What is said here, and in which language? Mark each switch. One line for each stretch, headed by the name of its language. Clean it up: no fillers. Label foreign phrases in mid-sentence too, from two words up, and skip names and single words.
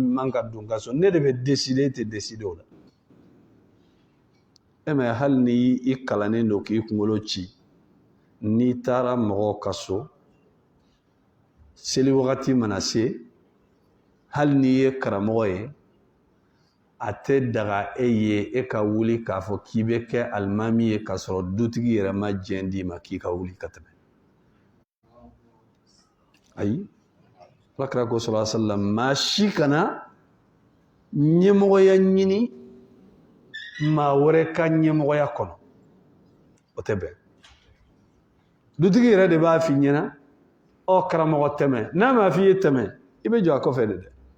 Bambara: min man ka don n ka so ne de bɛ décider e tɛ décider o la mais hal ni i kalanen do k'i kunkolo ci n'i taara mɔgɔw ka so seli wagati mana se hal n'i ye karamɔgɔ ye a tɛ daga e ye e ka wuli k'a fɔ k'i bɛ kɛ alimami ye k'a sɔrɔ dutigi yɛrɛ ma diɲɛ d'i ma k'i ka wuli ka tɛmɛ ayi alakira ko
Arabic: صلى الله عليه وسلم
Bambara: maa si kana ɲɛmɔgɔya ɲini maa wɛrɛ ka ɲɛmɔgɔya kɔnɔ o tɛ bɛn dutigi yɛrɛ de b'a f'i ɲɛna ɔ karamɔgɔ tɛmɛ n'a m'a f'i ye tɛmɛ i bɛ jɔ a kɔfɛ de dɛ